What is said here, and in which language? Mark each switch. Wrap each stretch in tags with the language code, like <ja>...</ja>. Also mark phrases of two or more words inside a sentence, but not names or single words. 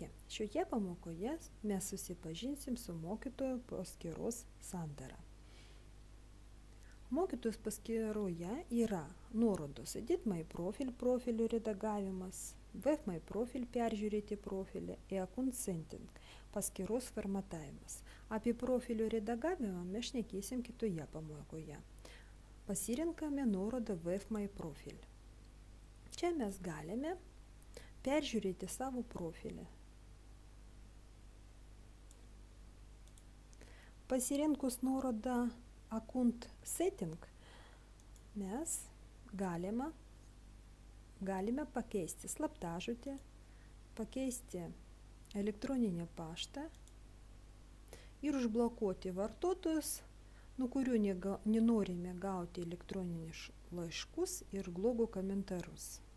<lt>Šioje pamokoje mes susipažinsim su mokytojo paskyros sandara. Mokytojos paskyroje yra nuorodos</lt> <en>Edit My Profile</en> <lt>profilių redagavimas,</lt> <en>Web My Profile</en> <lt>peržiūrėti profilį,</lt> <en>e-account setting</en> <lt>paskyros formatavimas. Apie profilių redagavimą mes šnekėsim kitoje pamokoje. Pasirinkame nuorodą</lt> <en>Web My Profile.</en> <lt>Čia mes galime peržiūrėti savo profilį. Pasirinkus nuorodą</lt> <en>Account Setting,</en> <lt>mes galime pakeisti slaptažodį, pakeisti elektroninį paštą ir užblokuoti vartotojus, nuo kurių nenorime gauti elektroninius laiškus ir blogų komentarus.</lt>